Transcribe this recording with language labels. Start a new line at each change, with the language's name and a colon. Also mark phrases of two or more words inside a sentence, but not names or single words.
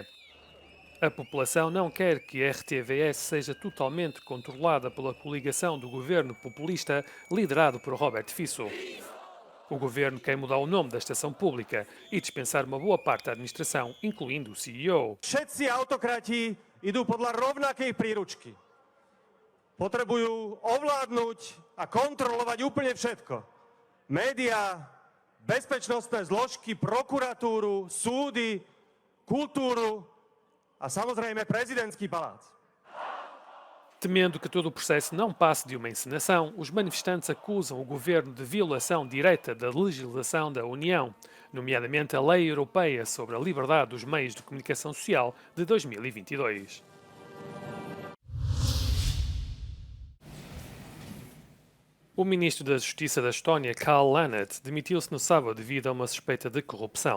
Portuguese: A população não quer que a RTVS seja totalmente controlada pela coligação do governo populista liderado por Robert Fico. O governo quer mudar o nome da estação pública e dispensar uma boa parte da administração, incluindo o CEO.
Slovak: Všetci autokrati idú podľa rovnakej príručky. Potrebujú ovládnuť a kontrolovať úplne všetko. Média, bezpečnostné zložky, prokuratúru, súdy, kultúru a samozrejme prezidentský palác.
Portuguese: Temendo que todo o processo não passe de uma encenação, os manifestantes acusam o governo de violação direta da legislação da União, nomeadamente a Lei Europeia sobre a Liberdade dos Meios de Comunicação Social de 2022. O ministro da Justiça da Estónia, Karl Lannert, demitiu-se no sábado devido a uma suspeita de corrupção.